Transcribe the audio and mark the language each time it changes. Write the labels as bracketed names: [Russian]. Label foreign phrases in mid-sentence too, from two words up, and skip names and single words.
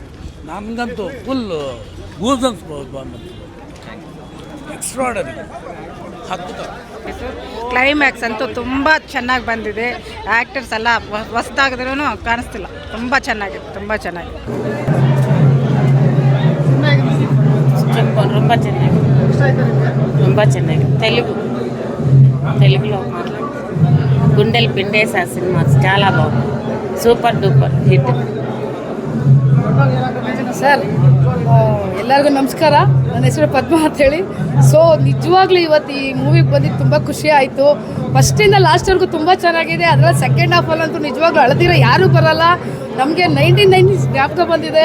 [Kannada] ನನಗಂತೂ [English] full goosebumps [Kannada] ಬಂತು, ಎಕ್ಸ್ಟ್ರಾರ್ಡಿನರಿ, ಅದ್ಭುತ. ಕ್ಲೈಮ್ಯಾಕ್ಸ್ ಅಂತೂ ತುಂಬ ಚೆನ್ನಾಗಿ ಬಂದಿದೆ. ಆ್ಯಕ್ಟರ್ಸ್ ಎಲ್ಲ ಹೊಸದಾಗಿದ್ರೂ ಕಾಣಿಸ್ತಿಲ್ಲ, ತುಂಬ ಚೆನ್ನಾಗಿದೆ, ತುಂಬ ಚೆನ್ನಾಗಿದೆ. ತುಂಬ ಚೆನ್ನಾಗಿ, ತುಂಬ ಚೆನ್ನಾಗಿ. [Telugu] తెలుగులో గుండెలు పిండేసా సినిమా చాలా బాగుంది, [English] super duper hit. [Kannada] ಸರ್ ಎಲ್ಲರಿಗೂ ನಮಸ್ಕಾರ. ನನ್ನ ಹೆಸರು ಪದ್ಮ ಅಂತೇಳಿ. ಸೊ ನಿಜವಾಗ್ಲೂ ಇವತ್ತು ಈ ಮೂವಿಗೆ ಬಂದಿದ್ದು ತುಂಬ ಖುಷಿ ಆಯಿತು. ಫಸ್ಟಿಂದ ಲಾಸ್ಟ್ವರೆಗೂ ತುಂಬ ಚೆನ್ನಾಗಿದೆ. ಅದರಲ್ಲಿ ಸೆಕೆಂಡ್ ಹಾಫಲ್ಲಂತೂ ನಿಜವಾಗ್ಲೂ ಅಳದಿರೋ ಯಾರೂ ಬರಲ್ಲ. ನಮಗೆ 1990s ಜ್ಞಾಪಕ ಬಂದಿದೆ.